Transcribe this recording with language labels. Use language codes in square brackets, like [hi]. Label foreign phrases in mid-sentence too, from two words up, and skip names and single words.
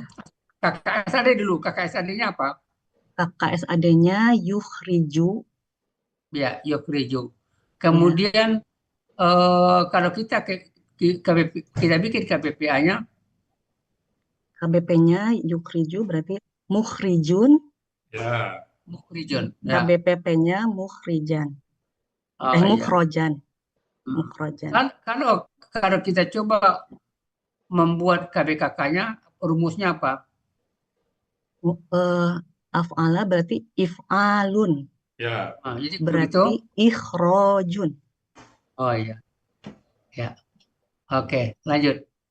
[id] KKSAD dulu. KKSAD-nya apa? KKSAD-nya yukhriju. Ya, yukhriju. Kemudian kalau kita kita bikin KBPA-nya. KBP-nya yukhriju berarti mukhrijun. Ya. Mukhrijun. Ya. KBPP-nya mukhrijan. Mukhrojan. Mukhrojan. Kalau kita coba membuat KBKK-nya, rumusnya apa? Af'ala berarti if'alun. Ya. Jadi berarti ikhrojun. Oh iya. Ya. Oke, lanjut.